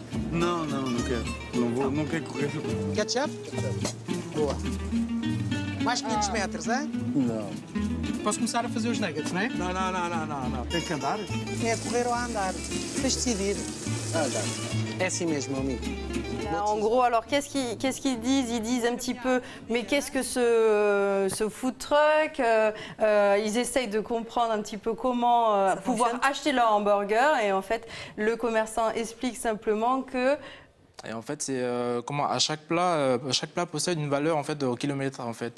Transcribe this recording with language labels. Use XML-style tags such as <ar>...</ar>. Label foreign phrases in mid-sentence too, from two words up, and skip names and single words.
<pt>Não quero. Não quero correr. Ketchup? Boa. Mais 500 metros, hein? Não. Posso começar a fazer os nuggets, não é? Não. Tem que andar? É a correr ou a andar. Tens de decidir. Andar. É assim mesmo, meu amigo.</pt> <fr>En gros, alors qu'est-ce qu'ils disent? Ils disent un petit peu, mais qu'est-ce que ce</fr> <en>food truck?</en> <fr>Ils essayent de comprendre un petit peu comment pouvoir acheter leur hamburger. Et en fait, le commerçant explique simplement que... Et en fait, c'est comment à chaque plat possède une valeur en fait au kilomètre en fait.</fr>